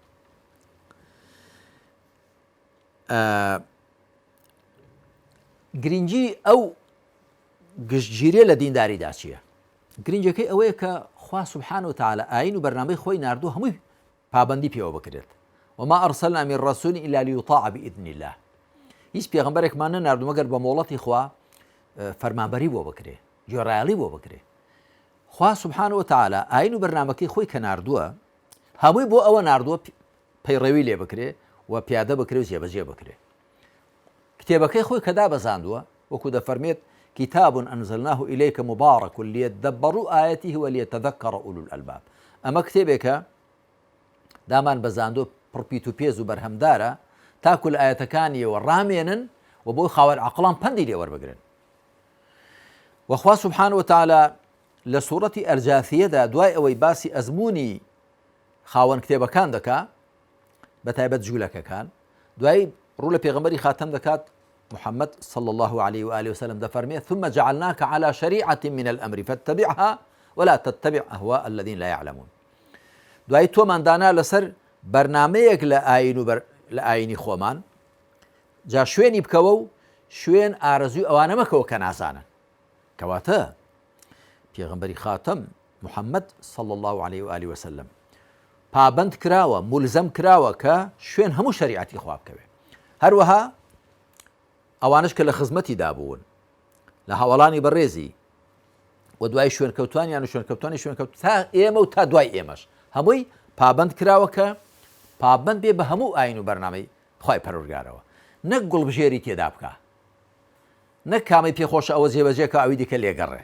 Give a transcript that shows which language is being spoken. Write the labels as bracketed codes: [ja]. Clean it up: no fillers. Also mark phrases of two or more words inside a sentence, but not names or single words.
[ckb] گرنگی ئەو گشتگیریە لە دینداریدا چییە؟ گرنگەکەی ئەوەیە کە خوا [ar] سبحانه وتعالى [ckb] ئاین و بەرنامەی خۆی ناردوو هەمووی پابندی پێوە بکرێت. [ar] وما أرسلنا من رسول إلا ليطاع بإذن الله. [ckb] هیچ پێغەمبەرێکمان نەناردوو مەگەر بە مۆڵەتی خوا فەرمانبەری بۆ بکرێ، گوێڕایەڵی بۆ بکرێ. خوا [ar] سبحانه وتعالى [ckb] ئاین و بەرنامەکەی خۆی کە ناردووە هەمووی بۆ ئەوە ناردووە پەیڕەوی لێ بکرێ و پیادە بکرێ و جێبەجێ بکرێ. کتێبەکەی خۆی کە دابەزاندووە وەکو دەفەرمێت [ar] كتاب أنزلناه إليك مبارك ليدبروا آياته وليتذكر أولو الألباب. [ckb] أما كتێبێکە دامان بەزاندوو پڕپیت و پێز و بەرهەمدارە تاکو لە ئاەتەکانیەوە ڕامێنن و بۆی خاوەن عەقڵان پەندی لێ وەربگرن. وخوا [ar] سبحانه وتعالى [ckb] لە سوورەتی ئەرجاثیەدا دوای ئەوەی باسی ئەزمموی خاوەن کتێبەکان دەکا بەتایبەت جوولەکەکان دوای ڕوو لە پێغەمبەری خاتەم دەکات محمد [ar] صلى الله عليه وآله وسلم [ckb] دفرميه [ar] ثم جعلناك على شريعة من الأمر فاتبعها ولا تتبع أهواء الذين لا يعلمون. [ckb] دوای تۆمان دانا لەسەر بەرنامەیەک لە ئاینی خۆمان جا شوێنی بکەوە و شوێن ئارەزوی ئەوانە مەکەوە کە نازانن. کەواتە پێغەمبەری خاتەم محمد [ar] صلى الله عليه وآله وسلم [ckb] پابند کراوە مولزەم کراوە کە شوێن هەموو شەریعەتی خوا بکەوێ. هەروەها ئەوانش کە لە خزمەتی دابوون لە هەوڵانی بەڕێزی و دوای شوێنکەوتوانیان و شوێنکەوتوانی شوێنکەوت تا ئێمە و تا دوای ئێمەش هەمووی پابند کراوە کە پابند بێ بە هەموو ئاین و بەرنامەی خوای پەروەردگارەوە، نەک گوڵبژێری تێدا بکە، نەک کامی پێخۆشە ئەوە جێبەجێکە ئەوی دیکە لێگەڕێ.